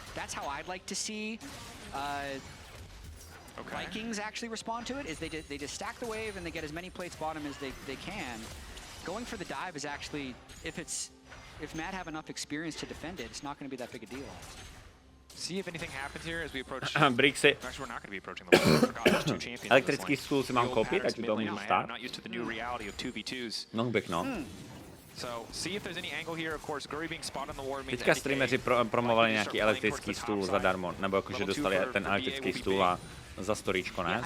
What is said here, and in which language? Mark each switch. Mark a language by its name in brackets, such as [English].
[English] That's how I'd like to see Vikings actually respond to it, is they just stack the wave and they get as many plates bottom as they can. Going for the dive is actually, if Mad have enough experience to defend it, it's not going to be that big a deal. See if anything happens here as we approach. Brixy. Actually, we're not going to be approaching the wall. I forgot there's 2 champions. [Czech] Elektrický stůl si mám koupit, ať u toho můžu stát. [English] I'm not used to the new reality of 2v2s. [Czech] Mohl bych, no. [English] So, see if there's any angle here. Of course, Guri being spotted on the ward means [Czech] Teďka streameři promovali nějaký elektrický stůl zadarmo, nebo jakože dostali ten elektrický stůl a za storíčko, ne?